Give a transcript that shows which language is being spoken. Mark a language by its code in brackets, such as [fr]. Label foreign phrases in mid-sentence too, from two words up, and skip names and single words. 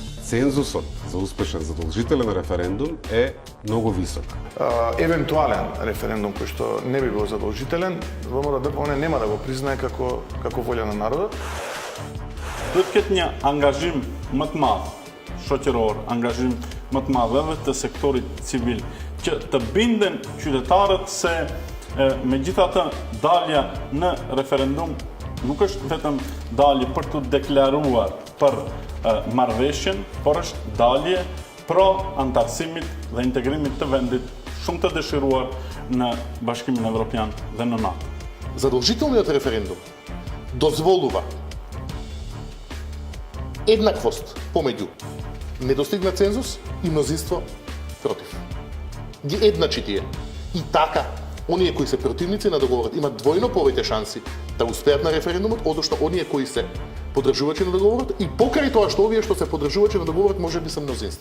[mk] цензусот за успешен задолжителен референдум е многу висок. Евентуален референдум кој што не би бил задолжителен, ВМРО-ДПМНЕ нема да го признае како волја на народот. [sq] Duhet këtë një angazhim më të madh shoqëror, angazhim më të madh edhe të sektorit civil, që të binden qytetarët se megjithatë dalja në referendum nuk është vetëm dalje për të deklaruar për marrëveshjen, por është dalje pro antarësimit dhe integrimit të vendit shumë të dëshiruar në Bashkimin Evropian dhe në NATO. [mk] Задолжителниот референдум дозволува еднаквост помеѓу недостигнат цензус и мнозинство против. Ги едначи тие. И така, оние кои се противници на договорот имат двојно повеќе шанси да успеат на референдумот, одошто оние кои се поддржувачи на договорот и покрај тоа што овие што се поддржувачи на договорот можеби се мнозинство.